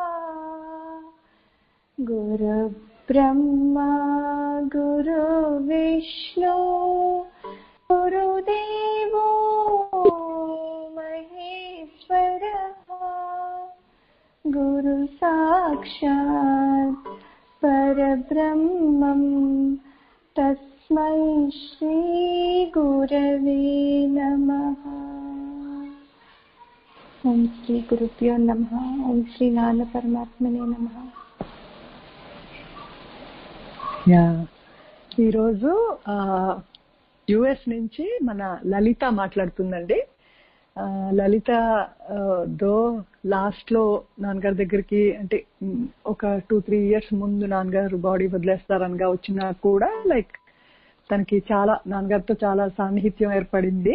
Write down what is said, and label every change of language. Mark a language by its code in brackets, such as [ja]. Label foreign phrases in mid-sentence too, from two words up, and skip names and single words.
[sa] गुरुब्रह्मा गुरुविष्णु गुरुदेवो महेश्वरः गुरु साक्षात् परब्रह्मं तस्मै श्री गुरवे नमः। ओम श्री गुरुभ्यो नमः। ओम श्री नारायण परमात्मने नमः। [te] ఈరోజు యుఎస్ నుంచి మన లలిత మాట్లాడుతుందండి. లలిత లాస్ట్ లో నాన్నగారి దగ్గరికి అంటే ఒక 2-3 years ముందు నాన్నగారు బాడీ వదిలేస్తారనగా వచ్చినా కూడా లైక్ తనకి చాలా నాన్నగారితో చాలా సాన్నిహిత్యం ఏర్పడింది.